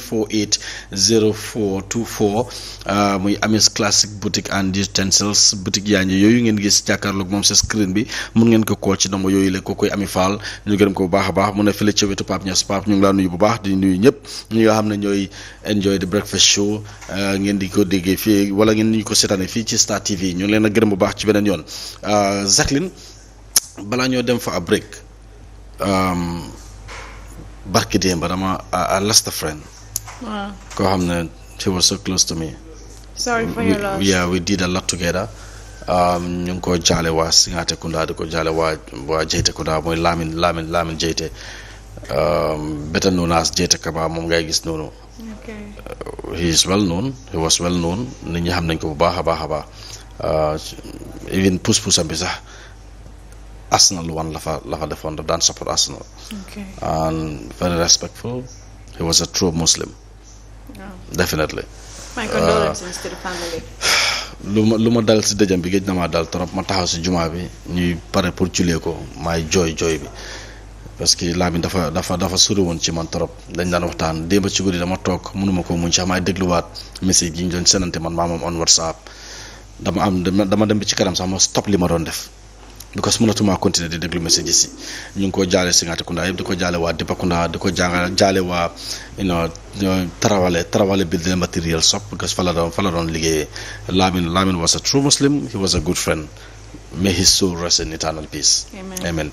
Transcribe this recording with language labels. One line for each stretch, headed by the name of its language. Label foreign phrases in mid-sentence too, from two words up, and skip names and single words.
Wolof: 7480424 muy Amis Classic Boutique and Utensils boutique yaa ngi yooyu ngeen gis jàkkaarloog moom sa screen bi mun ngeen ko call ci nombre yooyu la ko koy Ami Fall ñu gërëm ko bu baax a baax mu ne fële ca wetu Pape Niass Pape ñu ngi laa nuyu bu baax di nuyu ñëpp ñi nga xam ne ñooy
English: enjoy the breakfast show
Wolof: ngeen di ko déggee fii wala ngeen ñu ko seetaane fii ci Star TV ñu ngi leen a gërëm bu baax ci beneen yoon Jacqueline balaa ñoo dem fa a break barki démb dama
English: I lost a friend. Wow.
Wolof: koo xam ne
English: he was so close to me. Sorry for your loss. Yeah, we did a lot together.
Wolof: ñu ngi ko jaale waa Singate Kunda di ko jaale waa Jeyte Kunda mooy Lamin Jeyte better known as Jeyte Kaba moom ngay gis noonu.
English: Okay. He was well known
Wolof: nit ñi xam nañ ko bu baax a baax a baax even puus-puusam bi sax Arsenal one la fa defoon daf daan support Arsenal.
English: Okay. And very respectful. He was a true Muslim. Oh. Definitely. My condolences to the family.
Wolof: lu ma dal si dëjëm bi géej na maa dal trop ma taxaw si jumaa bi ñuy pare pour jullee ko maay jooy bi parce que laa bi dafa sori woon ci man trop dañ daan waxtaan démb ci guddi dama toog mënuma ko muñ sax maay dégluwaat message yi ñu doon senante man maamam on WhatsApp dama dem bi ci kanam sax ma stop li ma doon def because mënatuma continuer di déglu message yi si ñu ngi ko jaale Singate Kunda yëpp di ko jaale waa Dipakunda di ko jaale waa Tarawale
English: building material shop
Wolof: because fa la doon liggéeyee
English: Lamin was a true Muslim. He was a good friend. May his soul rest in eternal peace. Amen.